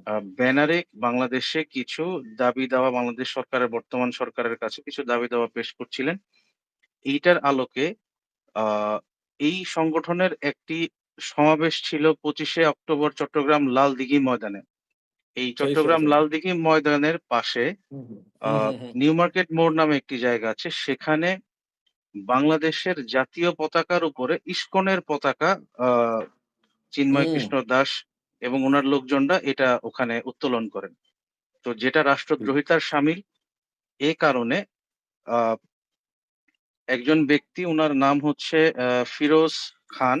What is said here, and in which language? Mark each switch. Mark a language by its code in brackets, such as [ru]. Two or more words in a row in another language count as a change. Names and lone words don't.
[bn] ব্যানারে বাংলাদেশে কিছু দাবি-দাওয়া, বাংলাদেশ সরকারের, বর্তমান সরকারের কাছে কিছু দাবি-দাওয়া পেশ করছিলেন। এইটার আলোকে আ এই সংগঠনের একটি সমাবেশ ছিল ২৫শে অক্টোবর চট্টগ্রাম লালদিঘি ময়দানে। এই [hi] सही, सही, [bn] চট্টগ্রাম [hi] सही। [bn] লালদিঘি ময়দানের পাশে [hi] हुँ, हुँ, আ हुँ, हुँ, हुँ, [bn] নিউ মার্কেট মোড় নামে একটি জায়গা আছে। সেখানে বাংলাদেশের জাতীয় পতাকার উপরে ইসকনের পতাকা আ চিন্ময় [hi] हुँ, [bn] কৃষ্ণ দাস এবং উনার লোকজনরা এটা ওখানে উত্তোলন করেন। তো যেটা [hi] ठीक। [bn] রাষ্ট্রদ্রোহিতার শামিল। এ কারণে আ একজন ব্যক্তি, উনার নাম হচ্ছে ফিরোজ খান।